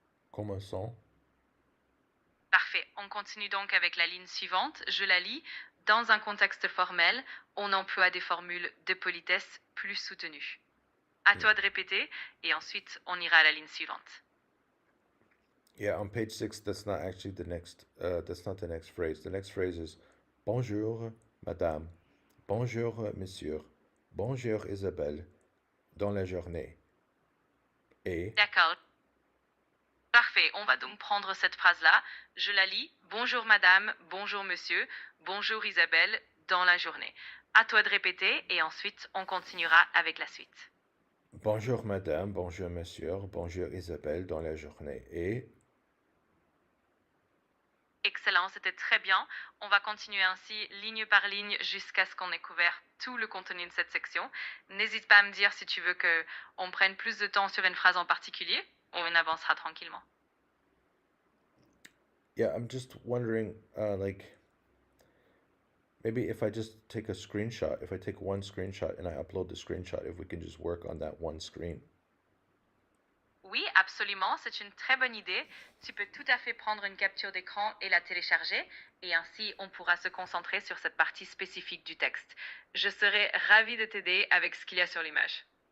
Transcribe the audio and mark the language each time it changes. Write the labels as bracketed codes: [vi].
[fr] Commençons. Parfait, on continue donc avec la ligne suivante. Je la lis. Dans un contexte formel, on emploie des formules de politesse plus soutenues. À toi de répéter et ensuite on ira à la ligne suivante. [en] Yeah, on page 6, that's not actually the next, that's not the next phrase. The next phrase is [fr] bonjour, madame. Bonjour, monsieur. Bonjour, Isabelle. Dans la journée. Et. D'accord. Parfait, on va donc prendre cette phrase-là. Je la lis. Bonjour madame, bonjour monsieur, bonjour Isabelle, dans la journée. À toi de répéter et ensuite on continuera avec la suite. Bonjour, madame. Bonjour, monsieur. Bonjour, Isabelle, dans la journée. Et. Excellent, c'était très bien. On va continuer ainsi, ligne par ligne, jusqu'à ce qu'on ait couvert tout le contenu de cette section. N'hésite pas à me dire si tu veux qu'on prenne plus de temps sur une phrase en particulier. On avancera tranquillement. [en] Yeah, I'm just wondering, like, maybe if I just take a screenshot, if I take one screenshot and I upload the screenshot, if we can just work on that one screen. [fr] Oui, absolument, c'est une très bonne idée. Tu peux tout à fait prendre une capture d'écran et la télécharger, et ainsi on pourra se concentrer sur cette partie spécifique du texte. Je serai ravie de t'aider avec ce qu'il y a sur l'image.